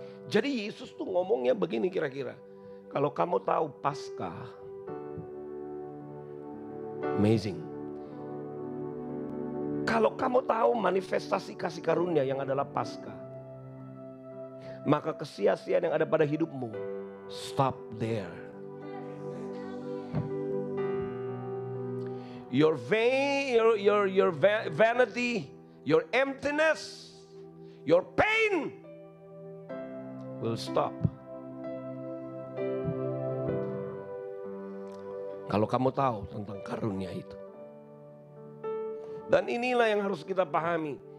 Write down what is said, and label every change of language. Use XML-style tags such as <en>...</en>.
<id>Jadi Yesus tuh ngomongnya begini kira-kira. Kalau kamu tahu Paskah,</id> <en>amazing.</en> <id>Kalau kamu tahu manifestasi kasih karunia yang adalah Paskah, maka kesia-siaan yang ada pada hidupmu,</id> <en>stop there. Your vain, your vanity, your emptiness, your pain will stop.</en> <id>Kalau kamu tahu tentang karunia itu. Dan inilah yang harus kita pahami.</id>